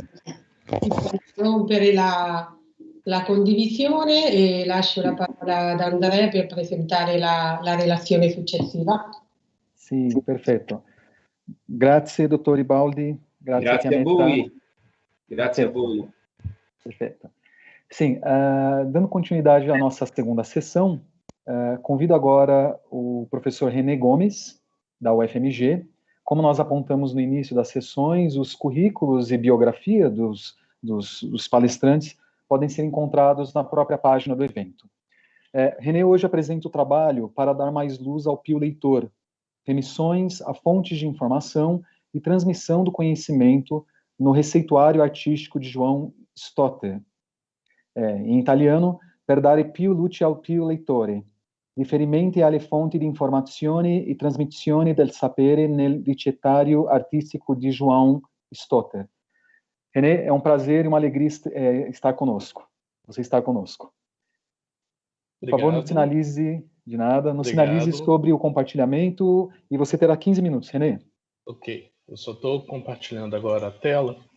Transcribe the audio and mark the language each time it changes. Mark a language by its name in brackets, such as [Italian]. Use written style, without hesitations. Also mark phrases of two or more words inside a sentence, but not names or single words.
[Italian] Rompere la condivisione e lascio la parola ad Andrea per presentare la relazione successiva. Sì, perfetto. Grazie, dottor Ribaldi. Grazie a voi. Grazie a voi. [Portuguese] Perfeito. Sim, dando continuidade à nossa segunda sessão, convido agora o professor René Gomes, da UFMG. Como nós apontamos no início das sessões, os currículos e biografia dos palestrantes podem ser encontrados na própria página do evento. René hoje apresenta o trabalho para dar mais luz ao pio leitor, remissões a fontes de informação e transmissão do conhecimento no receituário artístico de João Stotter. [Italian] In italiano, per dare più luce al più lettore, riferimenti alle fonti di informazione e trasmissione del sapere nel ricettario artístico de João Stotter. [Portuguese] René, é um prazer e uma alegria estar conosco. Você estar conosco. Por favor, nos sinalize, de nada, nos sinalize sobre o compartilhamento e você terá 15 minutos, René. Ok, eu só estou compartilhando agora a tela.